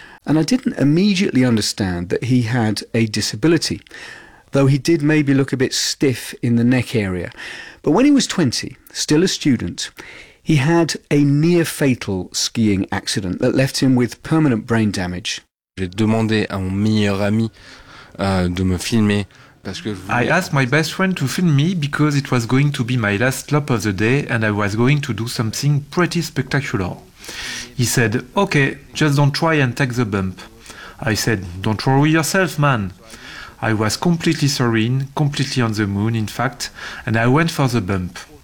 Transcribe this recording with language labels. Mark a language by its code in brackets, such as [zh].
[en] and I didn't immediately understand that he had a disability, though he did maybe look a bit stiff in the neck area. But when he was 20, still a student, he had a near-fatal skiing accident that left him with permanent brain damage. [fr] J'ai demandé à mon meilleur ami de me filmer. [en] I asked my best friend to film me because it was going to be my last lap of the day and I was going to do something pretty spectacular. He said, okay, just don't try and take the bump. I said, don't worry yourself, man. I was completely serene, completely on the moon, in fact, and I went for the bump.